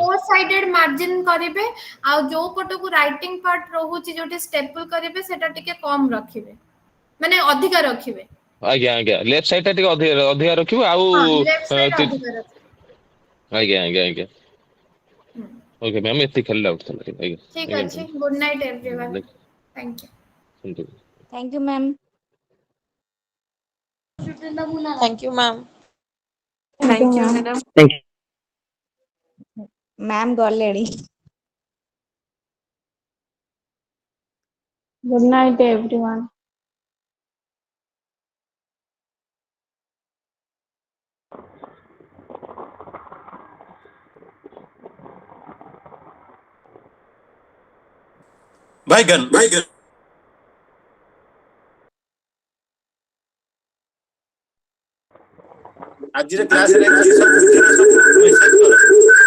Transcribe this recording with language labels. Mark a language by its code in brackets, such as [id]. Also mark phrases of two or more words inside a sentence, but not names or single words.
[en] four sided margin [or] କରିବେ ଆଉ ଯୋଉ ପଟକୁ [en] writing part [or] ରହୁଛି ଯୋଉଠି ଷ୍ଟେପଲ କରିବେ ସେଟା ଟିକେ କମ ରଖିବେ ମାନେ ଅଧିକା ରଖିବେ ଆଜ୍ଞା ଆଜ୍ଞା [en] left side [or] ଟା ଟିକେ ଅଧିକା ଅଧିକା ରଖିବୁ ଆଉ [en] ହଁ left side ତି- [or] ଅଧିକା ରଖିବେ ଆଜ୍ଞା ଆଜ୍ଞା ଆଜ୍ଞା ହୁଁ [en] okay ma'am [or] ଏତିକି ଖାଲି ଡାଉଟ ଥିଲା ଆଜ୍ଞା ଠିକ ଆଜ୍ଞା [en] ଅଛି good night everyone ମ୍ୟାମ thank you Thank you, ma'am. Thank you, ma'am. Thank you, Thank you, ma'am. madam. [or] Ma'am ଗଲେଣି। [en] Good night, everyone. Bye, [or] ଆଜିର କ୍ଲାସରେ କିଛି ସବୁ ମେସେଜ କର